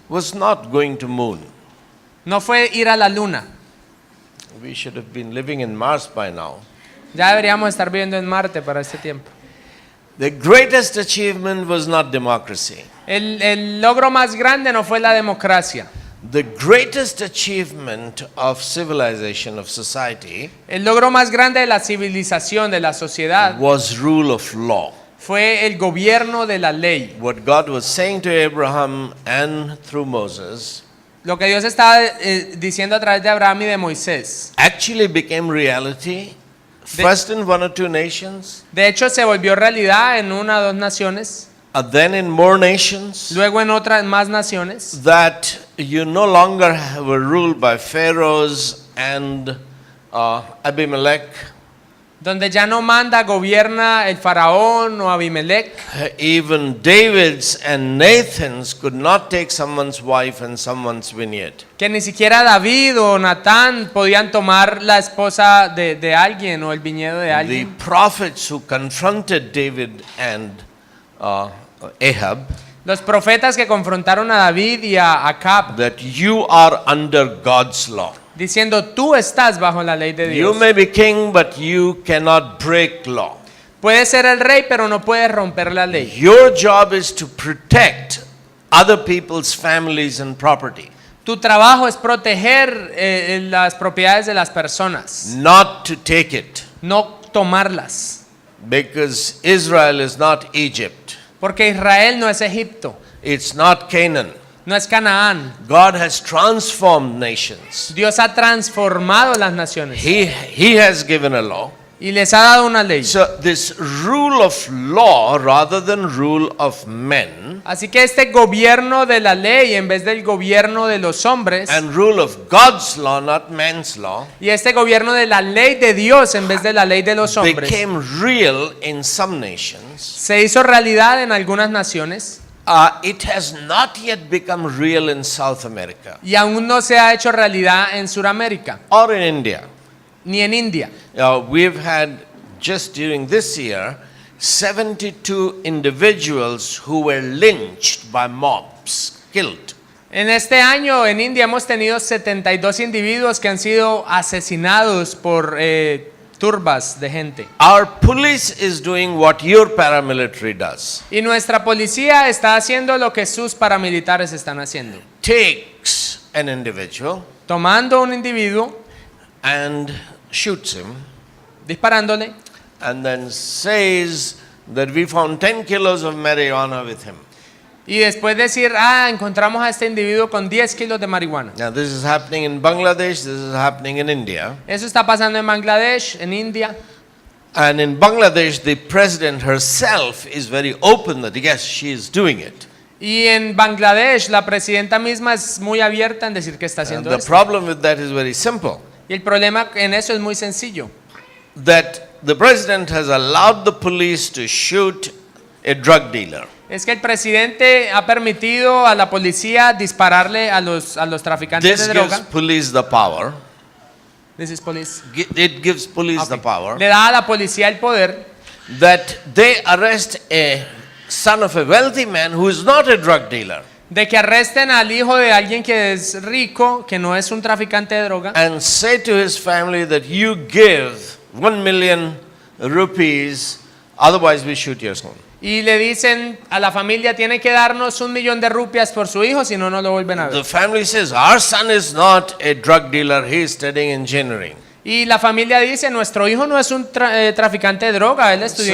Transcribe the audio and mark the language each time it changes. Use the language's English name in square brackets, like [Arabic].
[English] was not going to moon. [Spanish] no fue ir a la luna. [English] We should have been living in Mars by now. [Spanish] Ya deberíamos estar viviendo en Marte para este tiempo. [English] The greatest achievement was not democracy. [Spanish] El logro más grande no fue la democracia. [English] The greatest achievement of civilization, of society, [Spanish] El logro más grande de la civilización, de la sociedad, [English] was rule of law. [Spanish] fue el gobierno de la ley. [English] What God was saying to Abraham and through Moses [Spanish] Lo que Dios estaba diciendo a través de Abraham y de Moisés. [English] actually became reality, first in one or two nations, [Spanish] De hecho, se volvió realidad en una o dos naciones, [English] then in more nations, [Spanish] luego en otras más naciones, [English] that you no longer were ruled by pharaohs and Abimelech, [Spanish] donde ya no manda, gobierna el faraón o Abimelech. [English] even David's and Nathan's could not take someone's wife and someone's vineyard. [Spanish] Que ni siquiera David o Natán podían tomar la esposa de alguien o el viñedo de [English] The [Spanish] alguien. [English] prophets who confronted David and Ahab, [Spanish] Los profetas que confrontaron a David y a Acab, [English] that you are under God's law. [Spanish] diciendo, tú estás bajo la ley de [English] You [Spanish] Dios. [English] may be king, but you cannot break law. [Spanish] Puedes ser el rey, pero no puedes romper la ley. [English] Your job is to protect other people's families and property, [Spanish] Tu trabajo es proteger las propiedades de las personas, [English] not to take it, [Spanish] no tomarlas. [English] because Israel is not Egypt. [Spanish] Porque Israel no es Egipto, [English] It's not Canaan. [Spanish] no es Canaán. [English] God has transformed nations. [Spanish] Dios ha transformado las naciones [English] He has given a law. [Spanish] y les ha dado una ley. [English] So this rule of law rather than rule of men [Spanish] Así que este gobierno de la ley en vez del gobierno de los hombres, [English] and rule of God's law, not man's law, [Spanish] y este gobierno de la ley de Dios en vez de la ley de los hombres, [English] became real in some nations. [Spanish] se hizo realidad en algunas naciones [English] It has not yet become real in South America [Spanish] y aún no se ha hecho realidad en Sudamérica [English] or in India. [Spanish] ni en India. [English] We've had just during this year 72 individuals who were lynched by mobs, killed. [Spanish] En este año en India hemos tenido 72 individuos que han sido asesinados por turbas de gente. [English] Our police is doing what your paramilitary does. [Spanish] Y nuestra policía está haciendo lo que sus paramilitares están haciendo. [English] takes an individual [Spanish] tomando un individuo, [English] and shoots him, [Spanish] disparándole, [English] and then says that we found 10 kilos of marijuana with him. [Spanish] y después decir, encontramos a este individuo con 10 kilos de marihuana. [English] Now this is happening in Bangladesh, this is happening in India. [Spanish] Eso está pasando en Bangladesh, en India. [English] And in Bangladesh, the president herself is very open that yes, she is doing it. [Spanish] Y en Bangladesh la presidenta misma es muy abierta en decir que está [English] And [Spanish] haciendo [English] the [Spanish] esto. [English] problem with that is very simple. [Spanish] Y el problema en eso es muy sencillo. [English] That the president has allowed the police to shoot a drug dealer. [Spanish] Es que el presidente ha permitido a la policía dispararle a los traficantes [English] This [Spanish] de [English] gives [Spanish] droga. [English] police the power. This is police. It gives police the Okay. power [Spanish] Le da a la policía el poder [English] that they arrest a son of a wealthy man who is not a drug dealer [Spanish] de que arresten al hijo de alguien que es rico, que no es un traficante de droga, [English] and say to his family that you give 1 million rupees, otherwise we shoot your son. [Spanish] y le dicen a la familia, tiene que darnos 1 millón de rupias por su hijo, si no, no lo vuelven a [English] The [Spanish] ver. [English] family says, our son is not a drug dealer, he is studying engineering. [Spanish] Y la familia dice, nuestro hijo no es un traficante de droga, él estudió